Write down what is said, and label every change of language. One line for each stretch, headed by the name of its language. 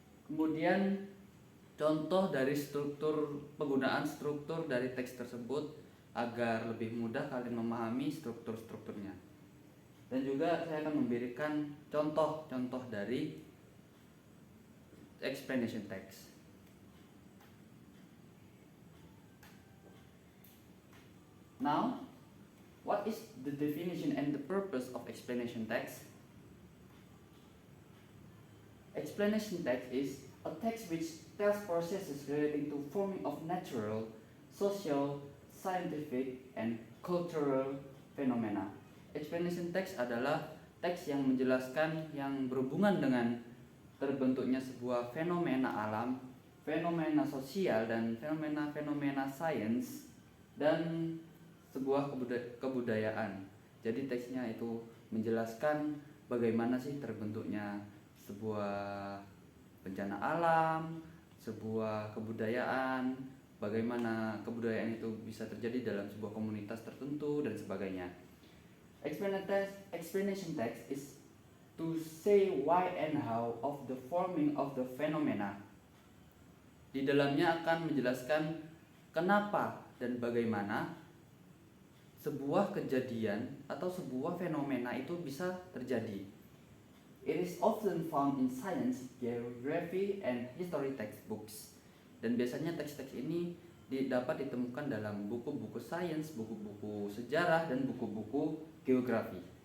Indonesian: Kemudian contoh dari penggunaan struktur dari teks tersebut agar lebih mudah kalian memahami strukturnya. Dan juga saya akan memberikan contoh-contoh dari explanation text.
English: Now, what is the definition and the purpose of explanation text? Explanation text is a text which tells processes relating to forming of natural, social, scientific, and cultural phenomena.
Indonesian: Explanation text adalah teks yang menjelaskan yang berhubungan dengan terbentuknya sebuah fenomena alam, fenomena sosial, dan fenomena sains, dan sebuah kebudayaan. Jadi teksnya itu menjelaskan bagaimana sih terbentuknya sebuah bencana alam, sebuah kebudayaan, bagaimana kebudayaan itu bisa terjadi dalam sebuah komunitas tertentu dan sebagainya.
English: Explanation text is to say why and how of the forming of the phenomena.
Indonesian: Di dalamnya akan menjelaskan kenapa dan bagaimana sebuah kejadian atau sebuah fenomena itu bisa terjadi.
English: It is often found in science, geography, and history textbooks.
Indonesian: Dan biasanya teks-teks ini dapat ditemukan dalam buku-buku sains, buku-buku sejarah, dan buku-buku geografi.